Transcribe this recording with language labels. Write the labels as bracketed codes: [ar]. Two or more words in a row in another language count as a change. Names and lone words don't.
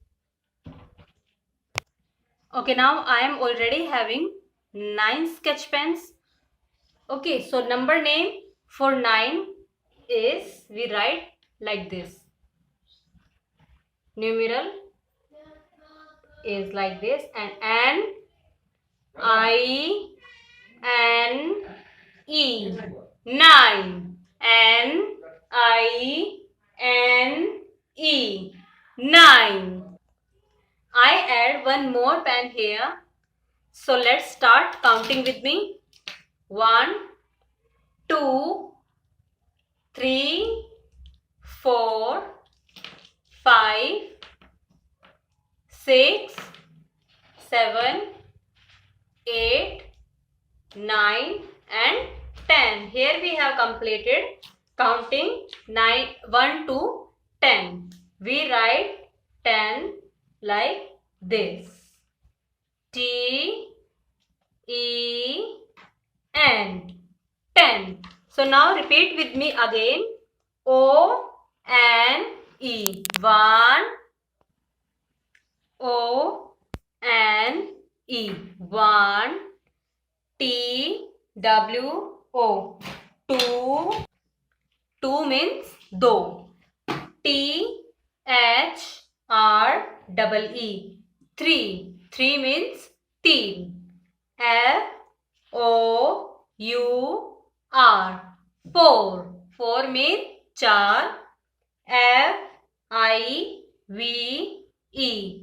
[en] Okay, now I am already having 9 sketch pens. Okay, so number name for 9 is, we write like this. Numeral is like this, and N I N E. 9. N I N E. 9. I add one more pen here. So let's start counting with me. 1, 2, 3, 4, 5, 6, 7, 8, 9 and 10. Here we have completed counting 1 to 10. We write 10 like this. T E N. 10. So now repeat with me again. O N E. 1. O N E. 1. T W O. 2. 2 means do. T H R double E. 3. 3 means teen. F O U R. 4. 4 means char. F I V E.